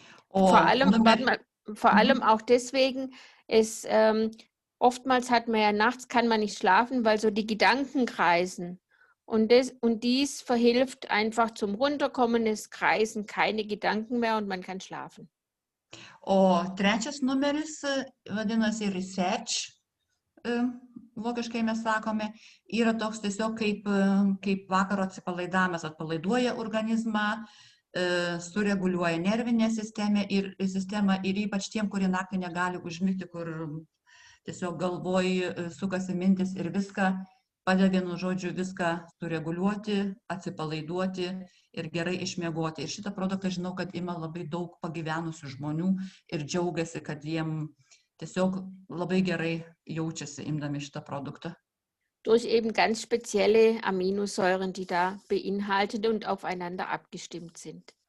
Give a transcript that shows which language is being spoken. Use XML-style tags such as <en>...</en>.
<de>Vor allem auch deswegen, oftmals hat man ja nachts, kann man nicht schlafen, weil so die Gedanken kreisen. Und dies verhilft einfach zum Runterkommen, es kreisen keine Gedanken mehr und man kann schlafen.</de> <lt>O trečias numeris, vadinasi research, vokiškai mes sakome, yra toks tiesiog kaip vakaro atsipalaidavimas, atpalaiduoja organizmą, sureguliuoja nervinę sistemą ir ypač tiem, kurie naktį negali užmigti, kur tiesiog galvoj sukasi mintis ir viską padeda vienu žodžiu viską sureguliuoti, atsipalaiduoti ir gerai išmiegoti. Ir šitą produktą žinau, kad ima labai daug pagyvenusių žmonių ir džiaugiasi, kad jiem tiesiog labai gerai jaučiasi imdami šitą produktą.</lt> <de>Durch eben ganz spezielle Aminosäuren, die da beinhaltet und aufeinander abgestimmt sind.</de>